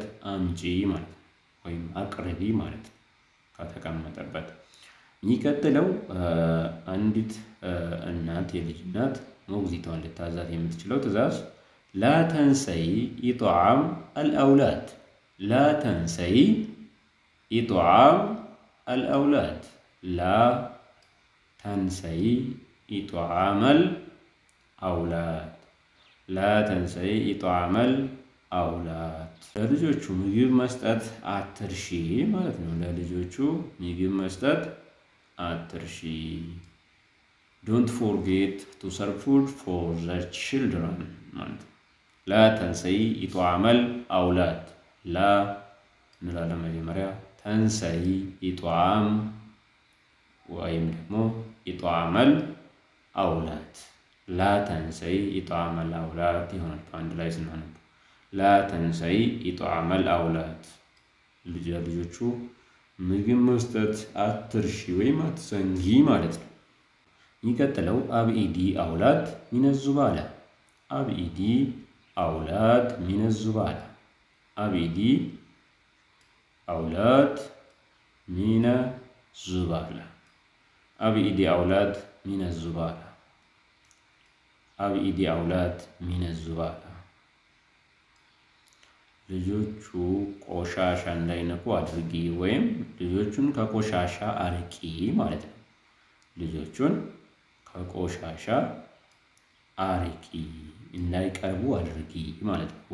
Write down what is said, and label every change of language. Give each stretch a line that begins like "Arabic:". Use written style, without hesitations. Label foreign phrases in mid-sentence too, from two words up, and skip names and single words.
Amharic: አምጪ ማለት ወይም አቅርቢ ማለት ከተቀመጠበት። የሚቀጥለው አንዲት እናት የልጅ እናት ሞግዚቷን ልታዛት የምትችለው ትዕዛዝ
Arabic: لا تنسي إطعام الأولاد، لا تنسي إطعام الأولاد، لا تنسي
Amharic: ኢጥዓም አልአውላድ፣ ላ ተንሰይ
Arabic: إطعام الأولاد، لا تنسي إطعام الأولاد፣
Amharic: ለልጆቹ ምግብ መስጠት አትርሺ ማለት ነው። ለልጆቹ ምግብ መስጠት አትርሺ።
English: Don't forget to serve food for the children
Amharic: ማለት ነው።
Arabic: لا تنسي إطعام الأولاد፣
Amharic: ላ እንላለን መጀመሪያ፣
Arabic: تنسي إطعام
Amharic: ወይም ደግሞ
Arabic: إطعام الأولاد، لا تنسي إطعام الأولاد
Amharic: ይሆናል አንድ ላይ ስናነብ።
Arabic: لا تنسي إطعام الأولاد፣
Amharic: ልጆቹ ምግብ መስጠት አትርሺ ወይም አትዘንጊ ማለት ነው። የሚቀጥለው
Arabic: أبعدي أولاد من زبالة، أبعدي أولاد من زبالة، أبعدي أولاد من الزبالة أبعد أولاد من الزبالة أبعد أولاد من الزبالة
Amharic: ልጆቹ ቆሻሻ እንዳይነኩ አድርጊ ወይም ልጆቹን ከቆሻሻ አርቂ ማለት ነው ልጆቹን ከቆሻሻ አርቂ እንዳይቀርቡ አድርጊ ማለት ነው